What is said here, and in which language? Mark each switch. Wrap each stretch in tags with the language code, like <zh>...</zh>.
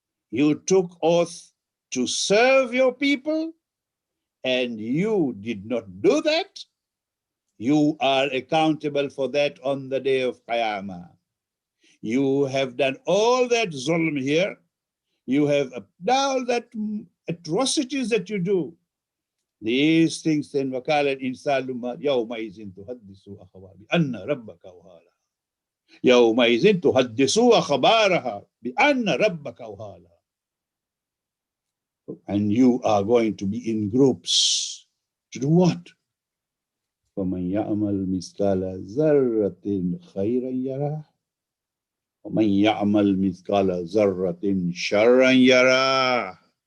<en>You took oath to serve your people, and you did not do that. You are accountable for that on the day of Qiyamah. You have done all that zulm here. You have all that atrocities that you do. These things then</en> <ar>وَقَالَ الْإِنسَانُ يَوْمَئِذٍ تُحَدِّثُ أَخْبَارَهَا بِأَنَّ رَبَّكَ أَوْحَىٰ لَهَا يَوْمَئِذٍ تُحَدِّثُ أَخْبَارَهَا بِأَنَّ رَبَّكَ أَوْحَىٰ لَهَا.</ar> <en>And you are going to be in groups. To do what?</en> <ar>وَمَنْ يَعْمَلْ مِثْقَالَ ذَرَّةٍ خَيْرًا يَرَهُ وَمَنْ يَعْمَلْ مِثْقَالَ ذَرَّةٍ شَرًّا يَرَهُ.</ar>